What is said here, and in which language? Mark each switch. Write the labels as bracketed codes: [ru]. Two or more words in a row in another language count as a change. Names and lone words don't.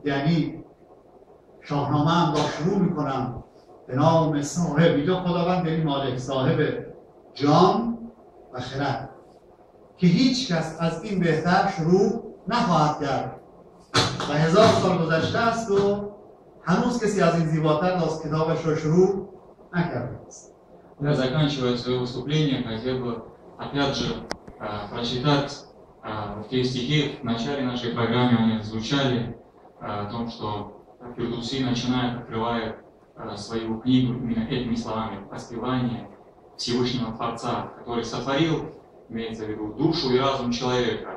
[fa] یعنی شاهنامه هم را شروع میکنم به نام صاحب، اینجا خداوند یعنی مالک، صاحب جان و خرد، که هیچ کس از این بهتر شروع نخواهد کرد و 1000 سال گذشته است و هنوز کسی از این زیباتر از کتابش را شروع نکرده است. [ru] Я, заканчивая свое выступление, хотел бы опять же прочитать те стихи в начале нашей программы они звучали о том, что Фирдауси открывает свою книгу именно этими словами: воспевание Всевышнего Творца, который сотворил, имеется в виду, душу и разум человека.